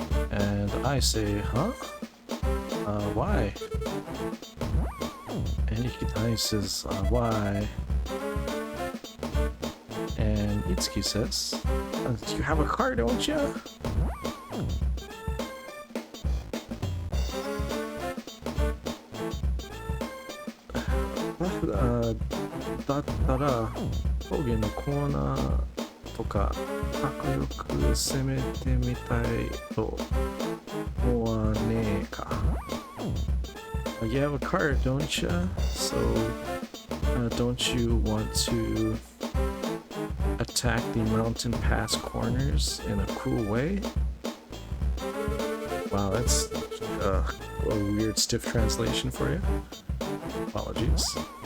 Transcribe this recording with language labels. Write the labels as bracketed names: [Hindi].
[English] And I say, "Huh? Why?" And Ikitani says, "Why?" And Itsuki says, "You have a car, don't you?" [Japanese] "だったら峠のコーナーとかかっこよく攻めてみたいと思わねえか?" [English] You have a car, don't you? So, don't you want to attack the mountain pass corners in a cool way? Wow, that's a weird stiff translation for you. Apologies.